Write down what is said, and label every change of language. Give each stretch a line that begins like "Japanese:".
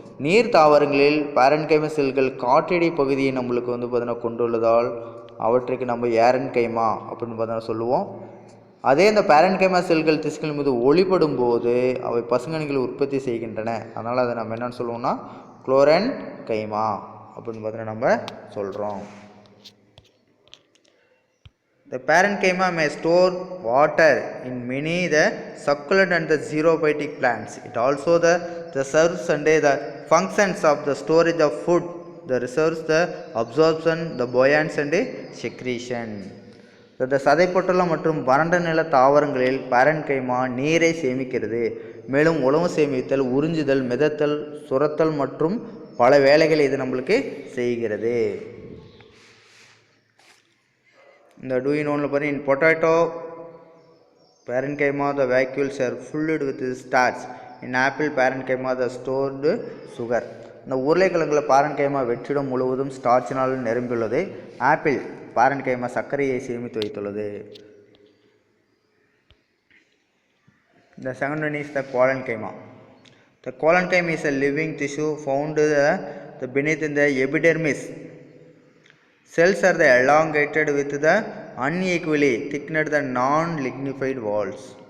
Tamil: நீர் தாவரங்களில் பேரன்கைமா செல்கள் காற்றடி பகுதியை நம்மளுக்கு பார்த்தோன்னா கொண்டுள்ளதால் அவற்றுக்கு நம்ம ஏரன்கைமா அப்படின்னு பார்த்தோன்னா சொல்லுவோம். அதே இந்த பேரன்கைமா செல்கள் திசுக்கள் மீது ஒளிபடும் போது அவை பசுங்கணிகளை உற்பத்தி செய்கின்றன. அதனால் அதை நம்ம என்னென்னு சொல்லுவோம்னா குளோரன்கைமா அப்படின்னு பார்த்தோன்னா நம்ம சொல்கிறோம்.
English: The parenchyma may store water in many the succulent and the xerophytic plants. It also the serves and the functions of the storage of food, the reserves, the absorption, the buoyance and secretion.
Tamil: இந்த சதைப்பொட்டலம் மற்றும் வறண்ட நில தாவரங்களில் parenchyma நீரை சேமிக்கிறது. மேலும் உணவு சேமித்தல், உறிஞ்சுதல், மிதத்தல், சுரத்தல் மற்றும் பல வேலைகளை இது நம்மளுக்கு செய்கிறது. இந்த
English: do you know
Tamil: பாருங்க,
English: in potato parenchyma the vacuoles are filled with starch. In apple parenchyma the stored sugar.
Tamil: இந்த உருளைக்கிழங்குல பாரன்கைமா வெற்றிடம் முழுவதும் ஸ்டார்ச்சினால் நிரம்பியுள்ளது. ஆப்பிள் பாரன்கைமா சர்க்கரையை சேமித்து வைத்துள்ளது.
English: The second one is the collenchyma. The collenchyma is a living tissue found beneath in the epidermis. Cells are elongated with the unequally thickened the non-lignified walls.